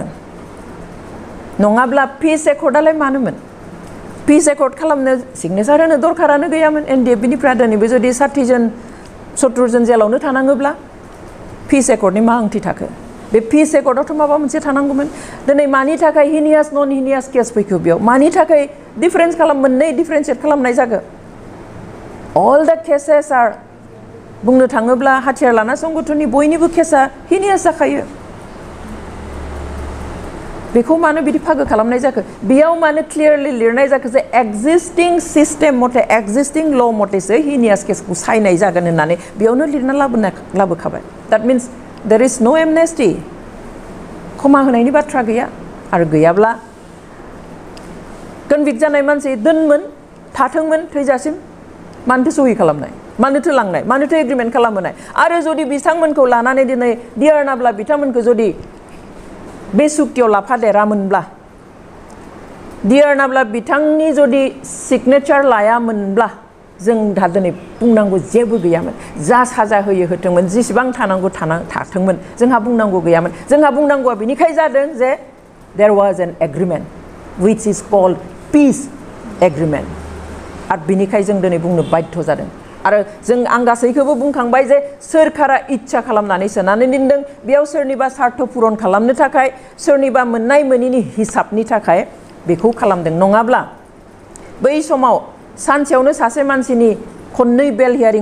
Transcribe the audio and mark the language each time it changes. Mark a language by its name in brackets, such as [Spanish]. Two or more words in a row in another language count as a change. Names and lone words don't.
[Bodo] नङाब्ला पिस एकर्डआलाय मानोमोन [English] peace accord [Bodo] खालामनो सिगनेचार होनो दरखारानो गैयामोन एनडिएफबिनिफ्राय दिनैबो जुदि 60 जन 70 जन जेलावनो थानाङोब्ला पिस एकर्डनि मा ओंथि थाखो बे पिस एकर्डआवथ' माबा मोनसे थानांगौमोन दिनै मानि थाखाय हिनियास नन हिनियास केस फैखो बेयाव मानि थाखाय डिफारेन्स मोननै डिफारेन्सियेट खालामनाय जागोन [English] all the cases are [Bodo] बुंनो थाङोब्ला हाथियार लाना संगठननि बयनिबो केसा हिनियास जाखायो बेखौ मानो बिदि फागो खालामनाय जाखो बेयाव मानो क्लियारलि लिरनाय जाखो जे [English] existing system [Bodo] मथे [English] existing law [Bodo] मथेसो हिनियास केसखौ सायनाय जागोन होननानै बेयावनो लिरना लाबोखाबाय [English] that means there is no amnesty [Bodo] क्षमा होनायनि बाथ्रा गैया आरो गैयाब्ला कनभिक्ट जानाय मानसि दोनमोन थाथोंमोन थैजासिम मानोथो सहि खालामनाय मानोथो लांनाय मानोथो एग्रिमेन्ट खालामहोनाय आरो जुदि बिथांमोनखौ लानानै दिनै दियारनाब्ला बिथांमोनखौ जुदि बे सुक्तियाव लाफादेरामोनब्ला दियारनाब्ला बिथांनि जुदि सिगनेचार लायामोनब्ला जों दा दिनै बुंनांगौ जेबो गैयामोन जा साजा होयो होथोंमोन जेसेबां थानांगौ थाथोंमोन जोंहा बुंनांगौ गैयामोन जोंहा बुंनांगौआ बेनिखाय जादों जे [English] there was an agreement which is called peace agreement [Bodo] आरो बिनिखाय जों दिनै बुंनो बाध्य जादों आरो जों आं गासैखौबो बुंखांबाय जे सोरखारा इच्छा खालामनानै सोनानै दोनदों बेयाव सोरनिबा स्वार्थ पुरन खालामनो थाखाय सोरनिबा मोननाय मोनिनि हिसाबनि थाखाय बेखौ खालामदों नङाब्ला बै समाव सानसेयावनो सासे मानसिनि खननै [English] bail hearing